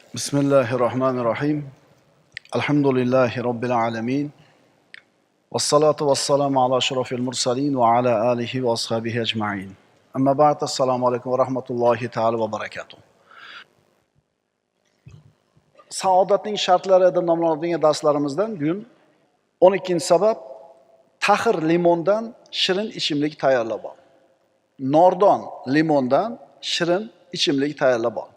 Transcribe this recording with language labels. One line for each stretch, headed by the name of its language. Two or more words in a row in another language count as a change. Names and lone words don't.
Arabic: بسم الله الرحمن الرحيم. الحمد لله رب العالمين. والصلاة والسلام على أشرف المرسلين وعلى آله وأصحابه أجمعين. أما بعد, السلام عليكم ورحمة الله تعالى وبركاته.
Uzbek: Saodatning shartlari deb nomlanadigan darslarimizdan bugun 12-sabab tahir limondan shirin ichimlik tayyorlab ol. Nordon limondan shirin ichimlik tayyorlab ol.